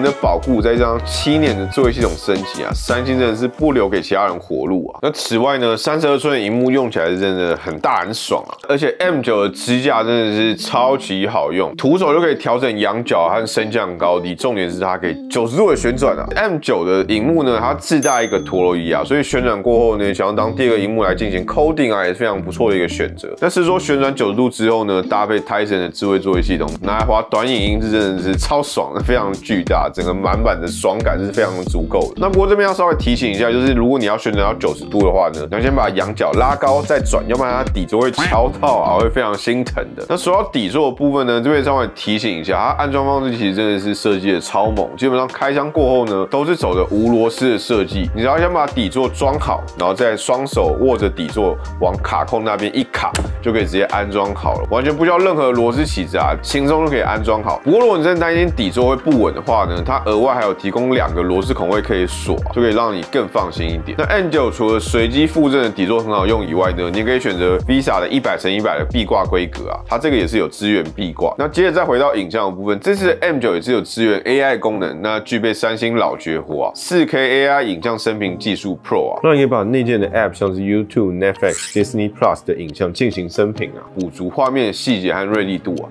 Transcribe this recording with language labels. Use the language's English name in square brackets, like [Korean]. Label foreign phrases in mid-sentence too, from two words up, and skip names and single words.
[Chinese] 的保固，再加上7年的作業系統升級啊，三星真的是不留給其他人活路啊。那此外呢，32寸的熒幕用起來是真的很大很爽啊，而且 M9 的支架真的是超級好用，徒手就可以調整仰角和升降高低，重點是它可以90度的旋轉啊。M9 的熒幕呢，它自帶一個陀螺儀啊，所以旋轉過後呢，想要當第二個熒幕來進行 coding 啊，也是非常不錯的一個選擇。但是說旋轉90度之後呢，搭配 Tizen 的智慧作業系統，拿來滑短影音是真的是超爽的，非常巨大，整個滿版的爽感是非常足夠的。那不過這邊要稍微提醒一下，就是如果你要旋轉到90度的話呢，你要先把仰角拉高再轉，要不然它底座會敲到啊，會非常心疼的。那說到底座的部分呢，這邊稍微提醒一下，它安装方式其實真的是設計的超猛，基本上開箱過後呢，都是走的無螺絲的設計，你只要先把底座裝好，然後再雙手握着底座往卡扣那邊一卡，就可以直接安裝好了，完全不需要任何螺絲起子啊，輕鬆就可以安裝好。不過如果你真的擔心底座會不穩的話呢，它額外還有提供2個螺絲孔位可以鎖，就可以讓你更放心一點。那 M9 除了隨機附贈的底座很好用以外呢，你可以選擇 Visa 的100×100的壁掛規格啊，它這個也是有支援壁掛。那接着再回到影像的部分，這次的 M9 也是有支援 AI 功能，那具備三星老絕活啊 ，4K AI 影像生評技術 Pro 啊，讓你可以把內建的 App 像是 YouTube、Netflix、Disney Plus 的影像進行生評啊，補足畫面的細節和銳利度啊。